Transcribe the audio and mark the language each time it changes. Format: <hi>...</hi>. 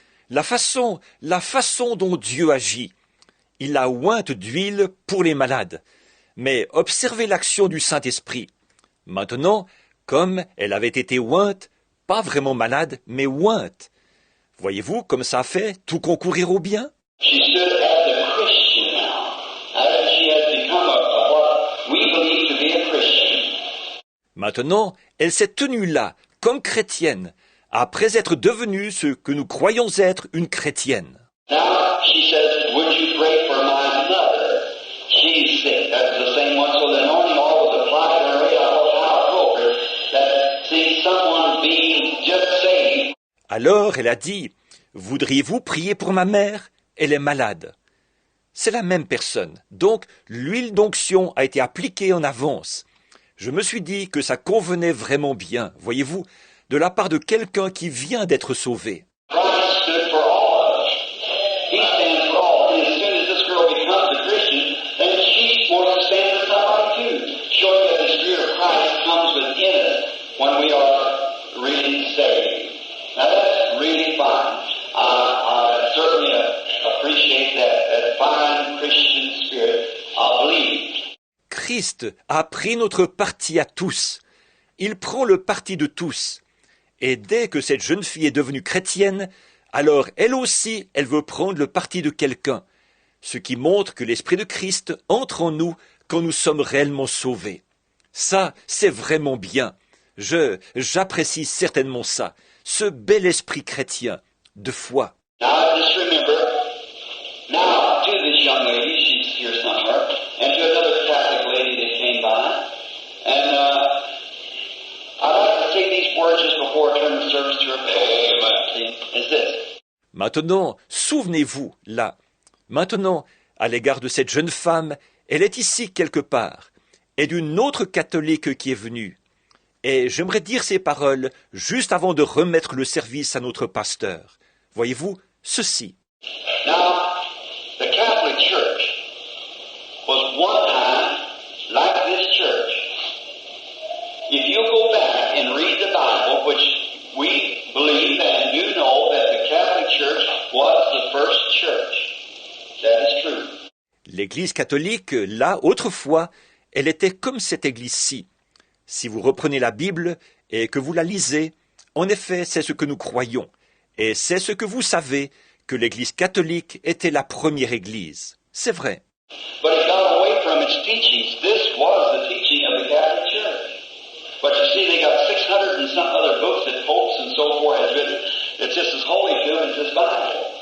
<fr>La façon dont Dieu agit. Il la ointe d'huile pour les malades. Mais observez l'action du Saint-Esprit. Maintenant, comme elle avait été ointe, pas vraiment malade, mais ointe. Voyez-vous comme ça fait tout concourir au bien?</fr> <en>She stood as a Christian now. She has become what we believe to be a Christian.</en> <fr>Maintenant, elle s'est tenue là, comme chrétienne, après être devenue ce que nous croyons être une chrétienne.</fr> <en>Now she says, "Would you pray for my mother? She's sick." That's the same one. So the anointing all was applied to her. I thought how appropriate that see someone being just saved.</en> <fr>Alors elle a dit, « Voudriez-vous prier pour ma mère? Elle est malade. » C'est la même personne. Donc, l'huile d'onction a été appliquée en avance. Je me suis dit que ça convenait vraiment bien, voyez-vous, de la part de quelqu'un qui vient d'être sauvé.</fr> <en>Christ stood for all of us. He stands for all. And as soon as this girl becomes a Christian, then she wants to stand for somebody too, showing that the Spirit of Christ comes within us when we are really saved. Now that's really fine. I certainly appreciate that fine Christian spirit of belief.</en> <fr>Christ a pris notre parti à tous. Il prend le parti de tous. Et dès que cette jeune fille est devenue chrétienne, alors elle aussi, elle veut prendre le parti de quelqu'un. Ce qui montre que l'Esprit de Christ entre en nous quand nous sommes réellement sauvés. Ça, c'est vraiment bien. J'apprécie certainement ça. Ce bel esprit chrétien, de foi.</fr> <en>Now just remember, now to this young lady, she's here somewhere, and to another Catholic lady that came by, and I'd like to say these words just before I turn the service to her. Amen. Is this?</en> <fr>Maintenant, souvenez-vous, là. Maintenant, à l'égard de cette jeune femme, elle est ici quelque part, et d'une autre catholique qui est venue. Et j'aimerais dire ces paroles juste avant de remettre le service à notre pasteur. Voyez-vous, ceci.</fr> <en>Now, the Catholic Church was one time like this church. If you go back and read the Bible, which we believe and do know that the Catholic Church was the first church. That is true.</en> <fr>L'Église catholique, là, autrefois, elle était comme cette Église-ci. Si vous reprenez la Bible et que vous la lisez, en effet, c'est ce que nous croyons. Et c'est ce que vous savez, que l'Église catholique était la première Église. C'est vrai.</fr> <en>But it got away from its teachings. This was the teaching of the Catholic Church. But you see, they got 600 and some other books that popes and so forth has written. It's just as holy to them as this Bible.</en>